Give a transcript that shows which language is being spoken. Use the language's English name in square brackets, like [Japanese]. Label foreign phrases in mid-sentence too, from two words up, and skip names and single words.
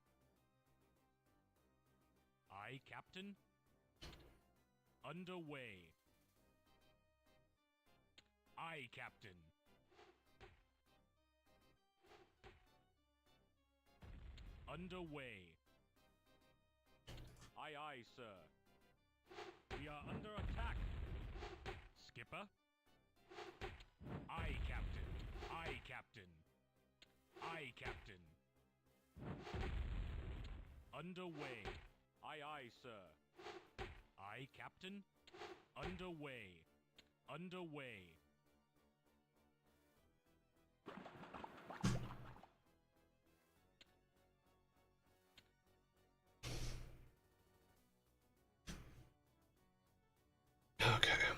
[English] Aye, Captain. Underway. Aye, Captain. Underway. Aye, aye, sir. We are under attack. Skipper. Aye, Captain. Aye, Captain. Aye, Captain. Underway. Aye, aye, sir. Aye, Captain. Underway. Underway. Okay.